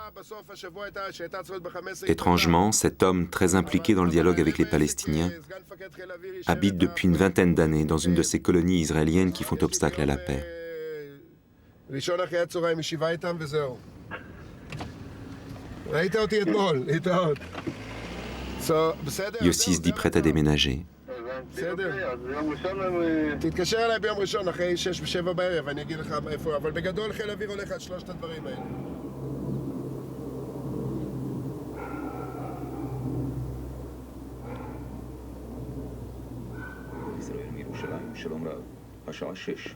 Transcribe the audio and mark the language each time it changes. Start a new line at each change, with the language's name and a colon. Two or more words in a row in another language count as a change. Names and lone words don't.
French: Étrangement, cet homme très impliqué dans le dialogue avec les Palestiniens habite depuis une vingtaine d'années dans une de ces colonies israéliennes qui font obstacle à la paix. Yossi se dit prêt à déménager.
Hebrew: תתקשר אליי ביום ראשון אחרי 6 ו7 בערב, אני אגיד לך איפה, אבל בגדול חיל האוויר הולך על 3 הדברים האלה. ישראל מירושלים, שלום רב, השעה 6.